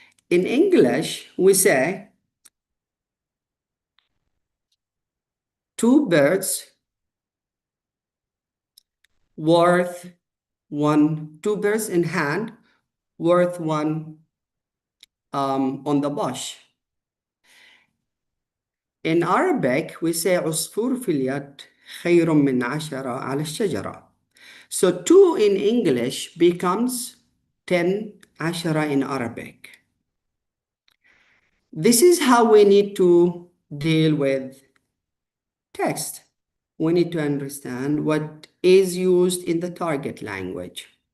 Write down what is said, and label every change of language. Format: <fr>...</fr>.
<en>In English, we say 2 birds worth one, 2 birds in hand worth one on the bush. In Arabic, we say</en> <ar>عصفور في اليد خير من 10 على الشجرة.</ar> <en>So 2 in English becomes 10 عشرة in Arabic. This is how we need to deal with text. We need to understand what is used in the target language.</en>